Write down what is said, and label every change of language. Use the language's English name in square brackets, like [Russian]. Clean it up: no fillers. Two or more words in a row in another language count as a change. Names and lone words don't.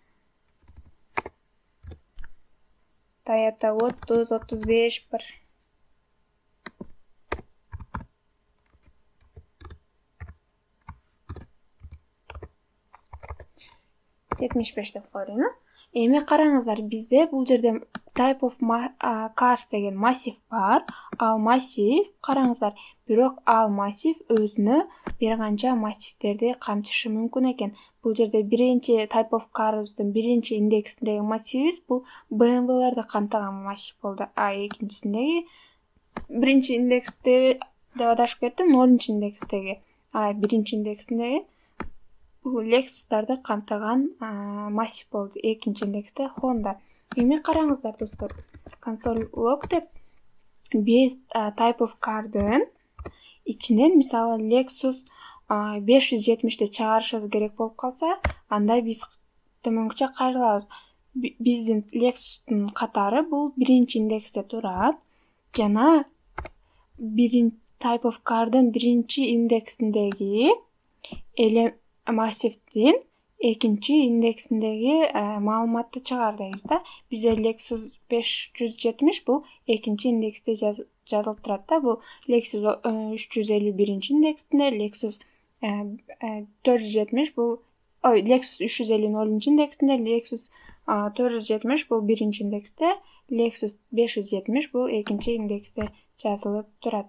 [Kyrgyz] Toyota 30-35 бар. деп коелу. Эми караңыздар, бизде бул жерде [English] type of cars [Kyrgyz] деген массив бар. Ал массив, караңыздар, бирок ал массив өзүнө бир канча массивдерди камтышы мүмкүн экен. Бул жерде биринчи [English] type of cars'дын [Kyrgyz] биринчи индексиндеги массивибиз бул BMW-лерди камтыган массив болду. Экинчисиндеги биринчи индексте деп адашып кеттим, 0-чу индекстеги, биринчи индексиндеги бул Lexus'тарды камтыган массив болду. Экинчи индексте Honda. Эми караңыздар достор, [English] console log [Kyrgyz] деп биз [English] type of car'дын [Kyrgyz] ичинен мисалы Lexus 570-ти чыгарышыбыз керек болуп калса, анда биз төмөнкүчө кайрылабыз. Биздин Lexus'тун катары бул биринчи индексте турат жана [English] type of car'дын [Kyrgyz] биринчи индексиндеги массивдин экинчи индексиндеги маалыматты чыгар дейбиз да. Бизде Lexus 570 бул экинчи индексте жазылып турат да. Бул Lexus 351-чи индексинде, Lexus 470 бул Lexus 350 0-чу индексинде, Lexus 470 бул биринчи индексте, Lexus 570 бул экинчи индексте жазылып турат.